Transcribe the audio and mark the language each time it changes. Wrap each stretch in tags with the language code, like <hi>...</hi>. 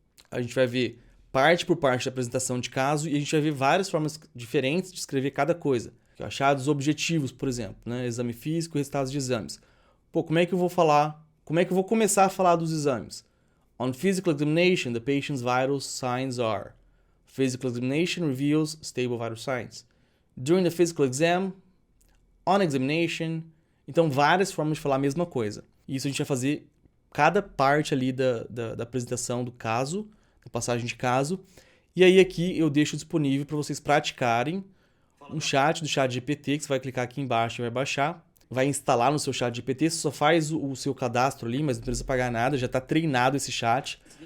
<pt>A gente vai ver parte por parte da apresentação de caso e a gente vai ver várias formas diferentes de escrever cada coisa. Achados objetivos, por exemplo, né? Exame físico, resultados de exames. Pô, como é que eu vou falar? Como é que eu vou começar a falar dos exames?</pt> <en>On physical examination, the patient's vital signs are. Physical examination reveals stable vital signs. During the physical exam, on examination.</en> <pt>Então, várias formas de falar a mesma coisa. Isso a gente vai fazer cada parte ali da apresentação do caso, da passagem de caso. E aí aqui eu deixo disponível para vocês praticarem um chat do ChatGPT, que você vai clicar aqui embaixo e vai baixar. Vai instalar no seu ChatGPT, você só faz o seu cadastro ali, mas não precisa pagar nada, já está treinado esse chat.</pt>